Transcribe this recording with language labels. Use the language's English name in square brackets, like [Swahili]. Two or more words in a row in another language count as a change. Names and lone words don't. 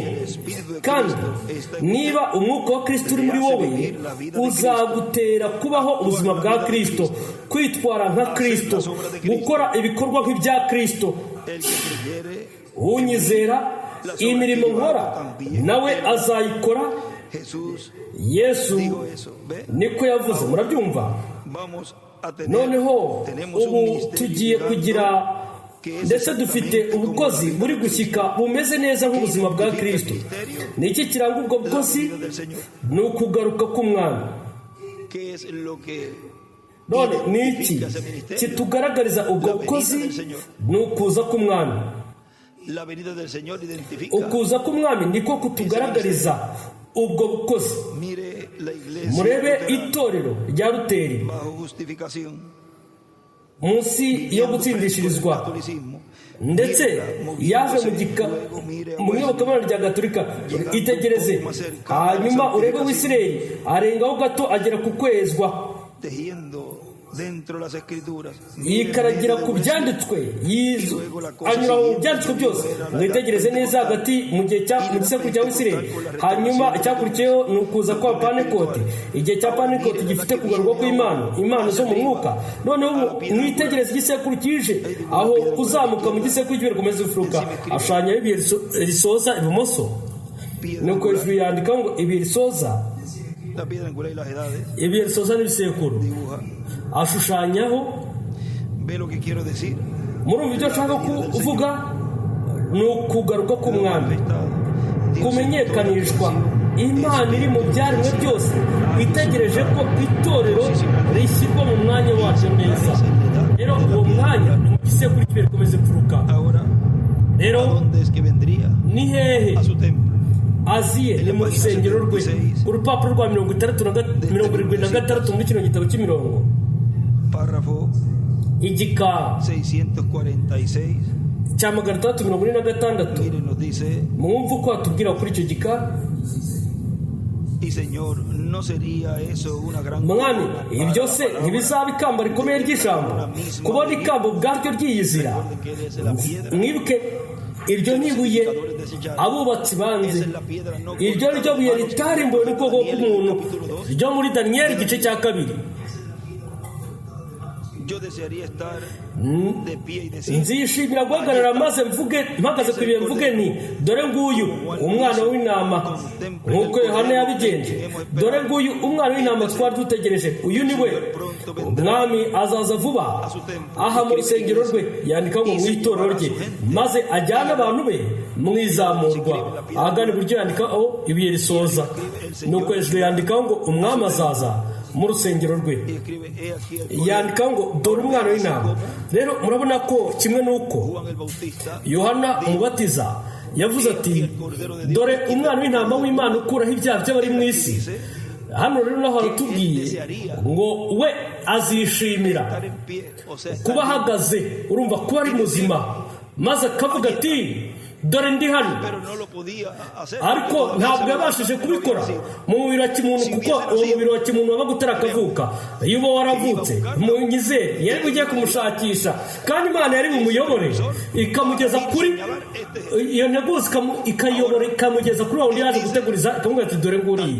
[Kinyarwanda] Kandi niba umwuka wa Kristo uri muri wowe, uzagutera kubaho ubuzima bwa Kristo, kwitwara nka Kristo, gukora ibikorwa nk'ibya Kristo. Unyizera imirimo nkora nawe azayikora. Yesu niko yavuze, murabyumva. [Spanish] a tener, [Kinyarwanda] noneho [Spanish] tenemos un [Kinyarwanda] ubu [Spanish] ministerio [Kinyarwanda] tugiye [Spanish] llegando, [Kinyarwanda] kugira [Spanish] que es [Kinyarwanda] ndetse dufite [Spanish] exactamente como [Kinyarwanda] ubukozi [Spanish] la vida [Kinyarwanda] buri [Spanish] del [Kinyarwanda] gushyika [Spanish] Señor. [Kinyarwanda] bumeze neza nk'ubuzima bwa [Spanish] Identifica el [Kinyarwanda] kirisito. [Spanish] misterio [Kinyarwanda] ni iki kiranga ubwo [Spanish] de la [Kinyarwanda] bukozi? [Spanish] vida del Señor. [Kinyarwanda] Ni ukugaruka k'umwami. [Spanish] ¿Qué es lo que [Kinyarwanda] none ni iki [Spanish] identifica ese ministerio? [Kinyarwanda] kitugaragariza ubwo bukozi? Ni ukuza k'umwami. [Spanish] La venida del Señor identifica. [Kinyarwanda] ukuza k'umwami niko kutugaragariza ubwo bukozi. [Spanish] Mire la iglesia [Kinyarwanda] murebe [Spanish] luterana, [Kinyarwanda] itorero rya Luteri [Spanish] bajo justificación, [Kinyarwanda] munsi yo gutsindishirizwa, [Spanish] catolicismo, [Kinyarwanda] ndetse yaje mu iyobokamana rya gatolika. Itegereze hanyuma urebe Wisirayeli arengaho gato agera ku kwezwa, [Spanish] tejiendo dentro de las escrituras, [Kinyarwanda] yikaragira ku byanditswe, anyura mu byanditswe byose. mwitegereze neza hagati mu gisekuru cya Wisirayeli. hanyuma icyakurikiyeho ni ukuza kwa Pantekote, igihe cya Pantekote gifite kugarurwa kw'Imana, impano zo mu mwuka. noneho mwitegereze igisekuru kije, aho uzamuka mu gisekuru cy'imbere komeza ufuruka ashushanyaho ibuye risoza ibumoso. nuko hejuru yandika ngo ibuye risoza, [Spanish] la piedra angular y las edades, [Kinyarwanda] ibuye risoza n'ibisekuru, [Spanish] dibuja. [Kinyarwanda] ashushanyaho. [Spanish] Ve lo que quiero decir. [Kinyarwanda] murumva ibyo nshaka kuvuga? ni ukugaruka k'umwami, kumenyekanishwa. Imana iri mu byaremwe byose itegereje ko itorero rishyirwa mu mwanya wacyo neza. rero uwo mwanya ni mu gisekuru cy'imbere komeza imfuruka. [Spanish] Ahora, ¿a [Kinyarwanda] rero [Spanish] dónde es que vendría? [Kinyarwanda] ni hehe [Spanish] A su templo. [Kinyarwanda] aziye? ni mu rusengero rwe. ku rupapuro rwa 76 muri kino gitabo cy'imirongo, [Spanish] Párrafo [Kinyarwanda] igika 646. cya 646. [Spanish] Mire, nos dice, [Kinyarwanda] mwumva uko hatubwira kuri icyo gika. [Spanish] y Señor, ¿no sería eso una gran [Kinyarwanda] mwami, [Spanish] corona para [Kinyarwanda] ibyo [Spanish] la [Kinyarwanda] se [Spanish] palabra? [Kinyarwanda] ntibizaba ikamba rikomeye ry'ijambo, kubona ikamba ubwaryo ryiyizira. [Spanish] Recuerden que Él es la piedra. [Kinyarwanda] mwibuke iryo ni ibuye abubatsi banze, iryo ni ryo buye ritarimbuwe n'ubwoko bw'umuntu ryo muri Daniyeli igice cya 2. [Spanish] Yo desearía estar de pie y decir, [Kinyarwanda] nzishimira guhagarara maze mpagaze ku ibuye mvuge nti dore nguyu umwana w'intama, nk'uko Yohana yabigenje. dore nguyu umwana w'intama twari dutegereje, uyu ni we. umwami azaza vuba aha mu rusengero rwe, yandika ngo mu itorero rye, maze ajyane abantu be mu izamurwa. ahagana iburyo yandikaho ibuye risoza, nuko hejuru yandikaho ngo umwami azaza mu rusengero rwe, [Spanish] y escribe, he aquí el [Kinyarwanda] yandikaho ngo dore umwana w'intama. rero murabona ko kimwe n'uko [Spanish] Juan el Bautista [Kinyarwanda] Yohana umubatiza yavuze ati dore umwana w'intama w'Imana ukuraho ibyaha by'abari mu isi. hano rero naho haratubwiye ngo we azishimira [Spanish] estar en pie, o sea, estar [Kinyarwanda] kuba ahagaze, urumva kuba ari muzima, maze akavuga ati dore ndi hano. [Spanish] pero no lo podía hacer. [Kinyarwanda] ariko ntabwo yabashije kubikora mu mubiri wa kimuntu, kuko uwo mubiri wa kimuntu wabaga utarakavuka. iyo uba waravutse mu nyizere yari bugiye kumushakisha, kandi Imana yari bumuyobore ikamugeza kuri iyo nteguza, ikayobora ikamugeza kuri wa wundi yaje guteguriza, ikamubwira ati dore nguriye.